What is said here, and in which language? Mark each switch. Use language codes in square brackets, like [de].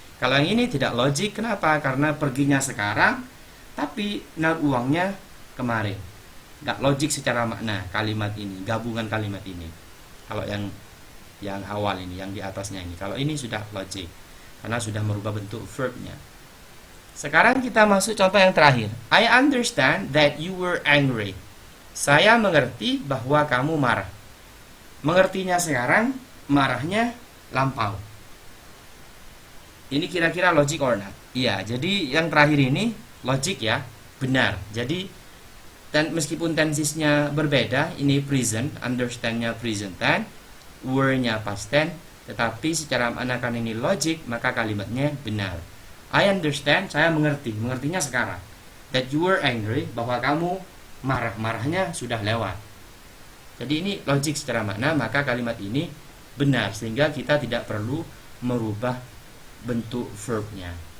[id] Kalau yang ini tidak logik, kenapa? Karena perginya sekarang, tapi naruh uangnya kemarin. Nggak logik secara makna kalimat ini, gabungan kalimat ini. Kalau yang awal ini, yang di atasnya ini. Kalau ini sudah logik, karena sudah merubah bentuk verbnya. Sekarang kita masuk contoh yang terakhir. [en] I understand that you were angry. [id] Saya mengerti bahwa kamu marah. Mengertinya sekarang, marahnya lampau. Ini kira-kira [en] logic or not? [id] Iya, jadi yang terakhir ini logik ya, benar. Jadi Dan meskipun tensesnya berbeda, ini present, understand-nya present tense, were-nya past tense, tetapi secara makna kan ini logic, maka kalimatnya benar. [en] I understand, [id] saya mengerti, mengertinya sekarang. [en] That you were angry, [id] bahwa kamu marah-marahnya sudah lewat. Jadi ini logic secara makna, maka kalimat ini benar, sehingga kita tidak perlu merubah bentuk verbnya.